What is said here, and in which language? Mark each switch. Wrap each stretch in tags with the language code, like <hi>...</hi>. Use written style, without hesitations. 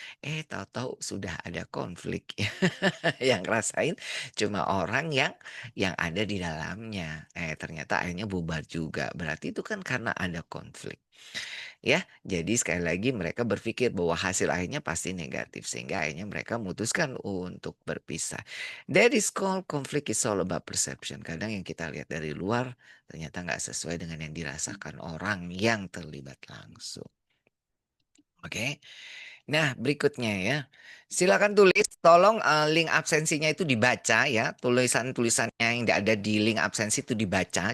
<id>Tahu-tahu sudah ada konflik ya. Yang rasain cuma orang yang ada di dalamnya. Ternyata akhirnya bubar juga. Berarti itu kan karena ada konflik. Ya, jadi sekali lagi mereka berpikir bahwa hasil akhirnya pasti negatif sehingga akhirnya mereka memutuskan untuk berpisah.</id> <en>That is called conflict is all about perception.</en> <id>Kadang yang kita lihat dari luar ternyata nggak sesuai dengan yang dirasakan orang yang terlibat langsung. Oke. Nah, berikutnya ya. Silakan tulis, tolong link absensinya itu dibaca ya. Tulisan-tulisannya yang ada di link absensi itu dibaca.</id>